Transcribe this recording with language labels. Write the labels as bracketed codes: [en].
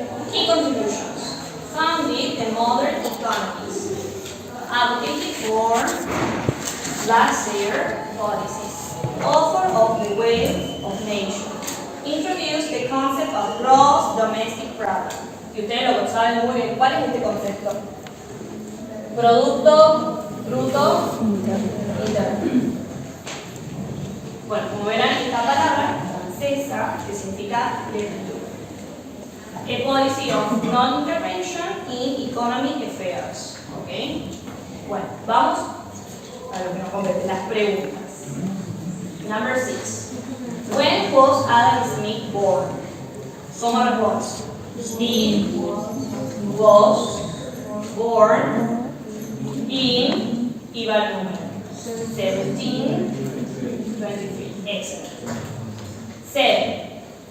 [en] Key contributions. Founded the modern economies. Advocated for laissez-faire policies. Author of The Wealth of Nations. Introduced the concept of gross domestic product. [es] Y ustedes lo saben muy bien. ¿Cuál es este concepto? Producto bruto interno. Bueno, como verán, esta palabra francesa que significa lectura. [en] A policy of non-intervention in economic affairs. [es] ¿Ok? Bueno, vamos a lo que nos compete, las preguntas. [en] Number 6. When was Adam Smith born? [es] ¿Cómo responde? [en] He was born in, [es] y va el número, [en] 1723. Excellent. 7.